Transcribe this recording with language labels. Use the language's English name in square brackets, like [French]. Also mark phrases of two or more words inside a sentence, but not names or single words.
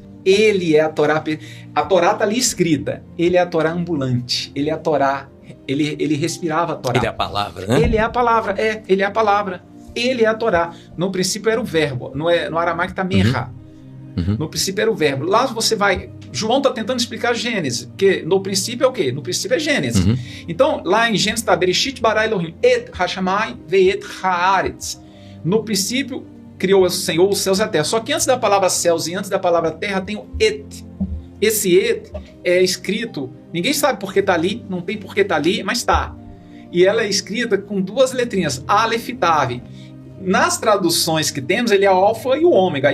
[Portuguese] Ele é a Torá está ali escrita, ele é a Torá ambulante, ele é a Torá, ele respirava a Torá. Ele é a palavra, né? Ele é a palavra, ele é a palavra, ele é a Torá. No princípio era o verbo, no aramaico está merra. No princípio era o verbo. Lá você vai, João está tentando explicar Gênesis, porque no princípio é o quê? No princípio é Gênesis. Então lá em Gênesis está [Hebrew] בראשית ברא אלהים את השמים ואת הארץ. [Portuguese] No princípio criou o Senhor os céus e a terra. Só que antes da palavra céus e antes da palavra terra tem o et. Esse et é escrito, ninguém sabe por que está ali, não tem por que está ali, mas está. E ela é escrita com 2 letrinhas, Aleph e Tav. Nas traduções que temos, ele é o alfa e o ômega.